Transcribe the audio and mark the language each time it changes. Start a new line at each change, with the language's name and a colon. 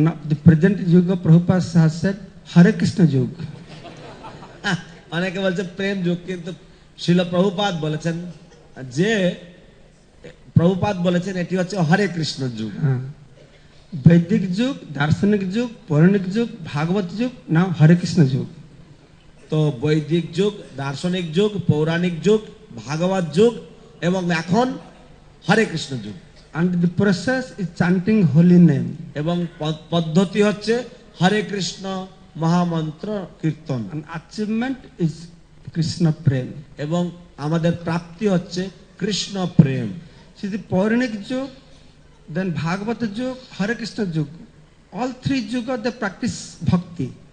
English: The present Yuga, Prabhupada has said, Hare Krishna Yug.
Bangla: অনেকে বলছে প্রেম যুগ, কিন্তু শিল প্রভুপাদ বলেছেন যে প্রভুপাদ বলেছেন এটি হচ্ছে হরে কৃষ্ণ যুগ।
English: Vedic Yug, Darshanik Yug, Puranic Yug, Bhagavat Yug, now Hare Krishna Yug.
Bangla: তো বৈদিক যুগ, দার্শনিক যুগ, পৌরাণিক যুগ, ভাগবত যুগ, এবং এখন হরে কৃষ্ণ যুগ।
English: And the process is chanting holy name.
Bangla: এবং পদ্ধতি হচ্ছে হরে কৃষ্ণ মহামন্ত্র কীর্তন।
English: And achievement is Krishna Prem.
Bangla: এবং আমাদের প্রাপ্তি হচ্ছে কৃষ্ণ প্রেম।
English: See the Puranic Yug, then Bhagavata Yug, Hare Krishna Yug. All three Yuga they practice bhakti.